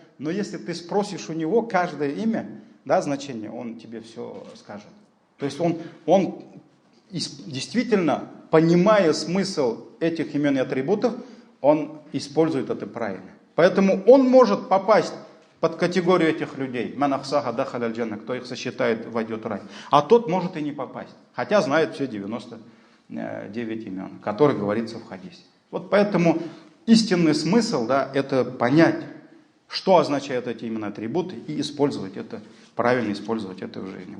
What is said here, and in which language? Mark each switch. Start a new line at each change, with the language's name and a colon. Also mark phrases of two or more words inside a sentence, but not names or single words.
Russian: Но если ты спросишь у него каждое имя, да, значение, он тебе все скажет. То есть он действительно, понимая смысл этих имен и атрибутов, он использует это правильно. Поэтому он может попасть под категорию этих людей.
Arabic: من أحصاها دخل الجنة,
Russian: кто их сосчитает, войдет в рай. А тот может и не попасть, хотя знает все 99 имен, которые говорится в хадисе. Вот поэтому истинный смысл, да, это понять, что означают эти именно атрибуты, и использовать это, правильно использовать это в жизни.